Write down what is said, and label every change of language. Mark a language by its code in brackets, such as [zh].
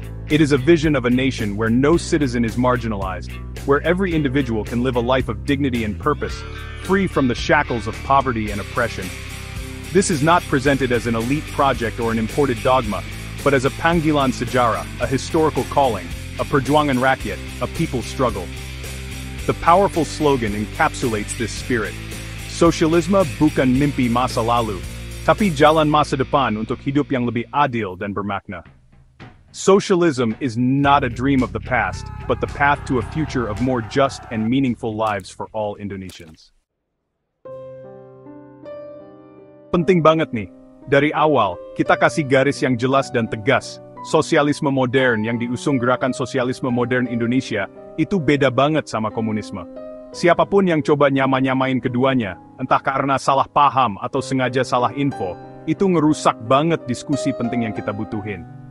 [en] It is a vision of a nation where no citizen is marginalized, where every individual can live a life of dignity and purpose, free from the shackles of poverty and oppression. This is not presented as an elite project or an imported dogma, but as a [id] panggilan sejarah, [en] a historical calling, a [id] perjuangan rakyat, [en] a people's struggle. The powerful slogan encapsulates this spirit. [id] Sosialisme bukan mimpi masa lalu, tapi jalan masa depan untuk hidup yang lebih adil dan bermakna. [en] Socialism is not a dream of the past, but the path to a future of more just and meaningful lives for all Indonesians. [id] Penting banget nih, dari awal, kita kasih garis yang jelas dan tegas. Sosialisme modern yang diusung Gerakan Sosialisme Modern Indonesia, itu beda banget sama komunisme. Siapapun yang coba nyamain keduanya, entah karena salah paham atau sengaja salah info, itu ngerusak banget diskusi penting yang kita butuhin.